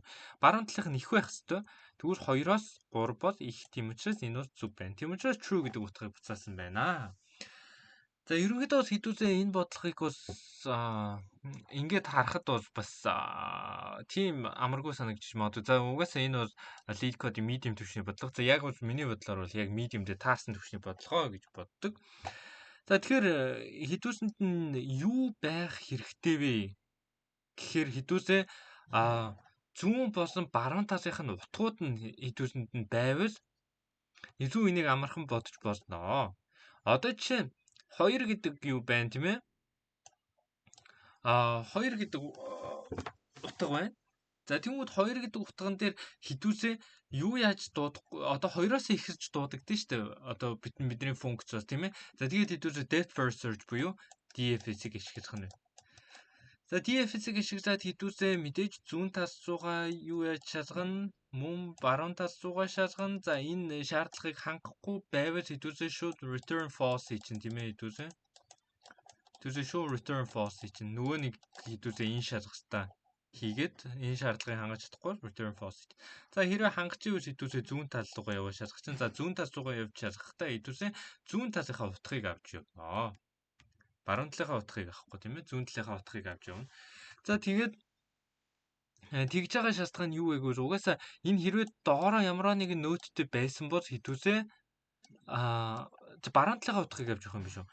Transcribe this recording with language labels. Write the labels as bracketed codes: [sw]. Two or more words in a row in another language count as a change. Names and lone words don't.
[mn] Баруун талынх нь их байх хэвээр. Тэгвэл 2-оос 3 бол их, тийм учраас энэ бол зөв байна. Тийм учраас true гэдэг утгыг буцаасан байна. За ерөнхийдөө бол хэдүүлээ энэ бодлогыг бол ингээд харахад бол бас тийм амаргүй санагдчих магадгүй. За угаасаа энэ бол lead code medium түвшний бодлого. За яг бол миний бодлоор бол яг medium дээр таасан түвшний бодлого гэж боддог. За тэгэхээр хэдүүлсэнд нь юу байх хэрэгтэй вэ гэхээр хэдүүлээ зүүн болон баруун талынх нь утгууд нь хэдүүлсэнд нь байвал илүү энийг амархан бодож болно. Одоо жишээ нь 2 гэдэг юу байна тийм ээ? 2 гэдэг утга байна. За тэгмүүд 2 гэдэг утган дээр хэдүүлээ юу яаж дуудахгүй, одоо 2-оос ихэлж дуудагдсан шүү дээ. Одоо бидний функц бол тийм ээ. За тэгээд хэдүүлээ [en] depth first search [mn] буюу DFS-ийг ашиглах нь. За DFS-ийг ашиглаад хэдүүлээ мэдээж зүүн талд суугаа юу яаж шалгана, мөн баруун талд суугаа шалгана. За энэ шаардлагыг хангахгүй байвал хэдүүлээ [en] should return false [mn] чинь тийм ээ хэдүүлээ. Хэдүүлээ [en] should return false [mn] чинь нөгөө нэг хэдүүлээ энэ шалгалтаа хийгээд энэ шаардлагыг хангаж чадахгүй [en] return false. [mn] За хэрвээ хангаж ивэл хэдүүлээ зүүн тал руугаа яваа шалгах чинь. За зүүн тал руугаа явж шалгахдаа хэдүүлээ зүүн талынхаа утгыг авч явна. Баруун талынхаа утгыг авахгүй тийм ээ. Зүүн талынхаа утгыг авч явна. За тэгээд тэгж байгаа шалтгаан нь юу вэ гэвэл угаасаа энэ хэрвээ доороо ямар нэгэн нөттэй байсан бол хэдүүлээ баруун талынхаа утгыг авч явах юм биш үү?